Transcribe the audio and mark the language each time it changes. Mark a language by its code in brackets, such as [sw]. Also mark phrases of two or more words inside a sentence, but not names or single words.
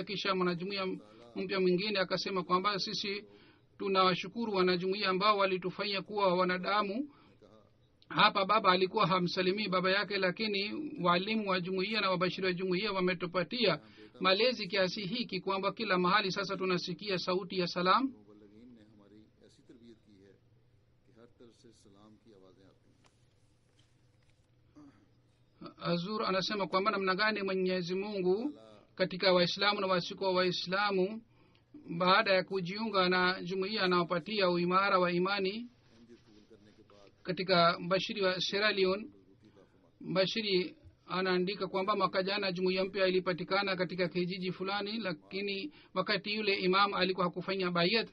[sw] Kisha mwanajumuiya mpya mwingine akasema kwamba sisi tunawashukuru wanajumuiya ambao walitufanya kuwa wanadamu. hapa baba alikuwa hamsalimii baba yake, lakini walimu wa jumuiya na wabashiri wa jumuiya wametupatia malezi kiasi hiki kwamba kila mahali sasa tunasikia sauti ya salam. [ur] مبلغین نے ہماری ایسی تربیت کی ہے کہ ہر طرف سے سلام کی آوازیں آتی ہیں. [sw] Azur anasema kwamba namna gani Mwenyezi Mungu katika Waislamu na wasiko wa Waislamu baada ya kujiunga na jumuiya anawapatia uimara wa imani. Katika Bashiri wa Sierra Leone, Bashiri anaandika kwamba mwaka jana jumuiya mpya ilipatikana katika kijiji fulani, lakini wakati yule imam alikuwa hakufanya bayat.